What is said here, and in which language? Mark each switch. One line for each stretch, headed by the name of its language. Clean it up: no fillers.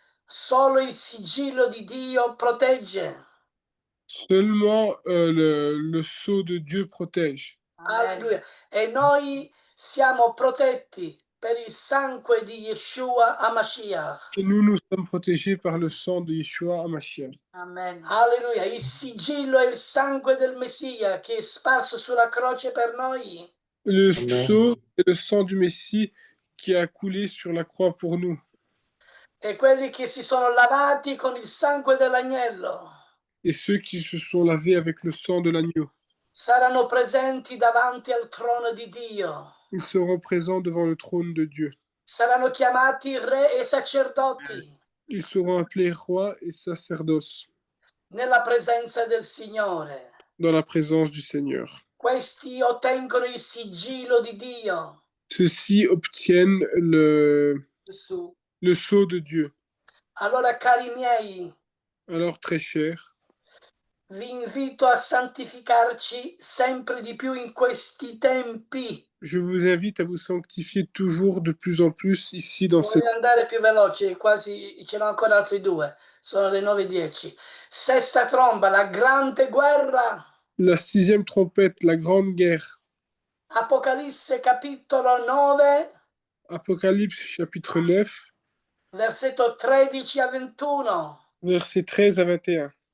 Italian: Solo il sigillo di Dio protegge.
French: Seulement le sceau de Dieu protège. Alleluia.
Italian: E noi siamo protetti per il sangue di Yeshua HaMashiach.
French: Et nous sommes protégés par le sang de Yeshua HaMashiach. Amen. Alleluia.
Italian: Il sigillo è il sangue del Messia che è sparso sulla croce per noi.
French: Le sceau est le sang du Messie qui a coulé sur la croix pour nous.
Italian: E quelli che si sono lavati con il sangue dell'agnello.
French: Et ceux qui se sont lavés avec le sang de l'agneau.
Italian: Saranno presenti davanti al trono di Dio.
French: Ils seront présents devant le trône de Dieu.
Italian: Saranno chiamati re e sacerdoti.
French: Ils seront appelés rois et sacerdoces.
Italian: Nella presenza del Signore.
French: Dans la présence du Seigneur.
Italian: Questi ottengono il sigillo di Dio.
French: Ceux-ci obtiennent le sceau de Dieu.
Italian: Allora, cari miei,
French: alors très chers,
Italian: vi invito a santificarci sempre di più in questi tempi.
French: Je vous invite à vous sanctifier toujours de plus en plus ici dans cette...
Italian: Voglio andare più veloce, quasi ce n'ho ancora altri due, sono le 9:10. Sesta tromba, la grande guerra.
French: La sixième trompette, la grande guerre.
Italian: Apocalisse capitolo 9.
French: Apocalypse chapitre 9.
Italian: Versetto 13 a 21.
French: versets 13 à 21.